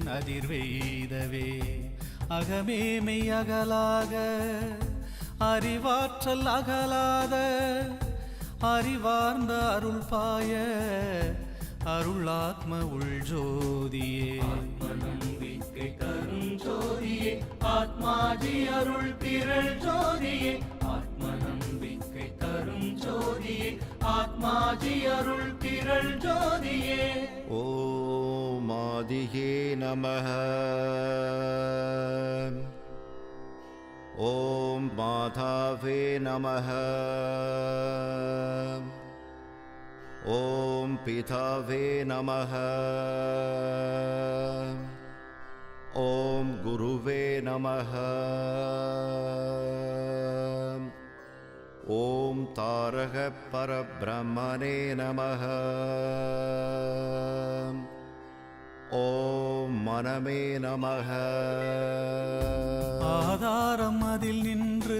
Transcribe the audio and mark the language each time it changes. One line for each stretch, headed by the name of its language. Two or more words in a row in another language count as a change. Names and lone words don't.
Tamil: அதிர்வெய்தவே அகமேமை அகலாக அறிவாற்றல் அகலாத அறிவார்ந்த அருள் பாய அருளாத்ம உள்ஜோதியே ஆத்மநம்பிக்கை தரும் ஜோதியே ஆத்மாஜி அருள் திரள் ஜோதியே ஆத்மநம்பிக்கை தரும் ஜோதியே ஆத்மாஜி அருள் திரள் ஜோதியே ஓம் ஆதியே நமஹ ஓம் மாதாவே நமஹ ஓம் பிதாவே நமஹ ஓம் குருவே நமஹ ஓம்
Sanskrit: ॐ तारक परब्रह्मणे नमः ॐ मनमे नमः
Tamil: ஆதாரம் அதில் நின்று